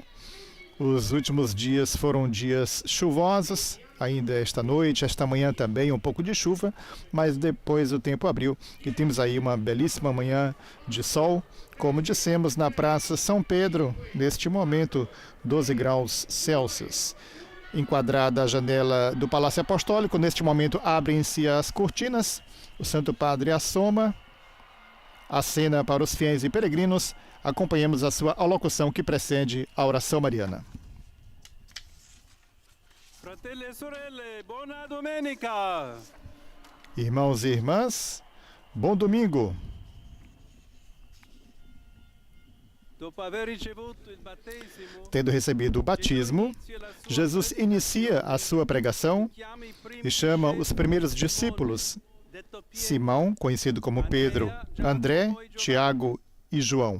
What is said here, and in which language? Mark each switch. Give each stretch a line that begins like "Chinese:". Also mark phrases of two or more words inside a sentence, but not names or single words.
Portuguese: Os últimos dias foram dias chuvosos, ainda esta noite, esta manhã também um pouco de chuva, mas depois o tempo abriu e temos aí uma belíssima manhã de sol, como dissemos, na Praça São Pedro, neste momento 12 graus Celsius. Enquadrada a janela do Palácio Apostólico, neste momento abrem-se as cortinas, o Santo Padre assoma, acena para os fiéis e peregrinos. Acompanhemos a sua alocução que precede a oração mariana.
Italian: Fratelli e sorelle, buona domenica!
Portuguese: Irmãos e irmãs, bom domingo! Tendo recebido o batismo, Jesus inicia a sua pregação e chama os primeiros discípulos, Simão, conhecido como Pedro, André, Tiago e João.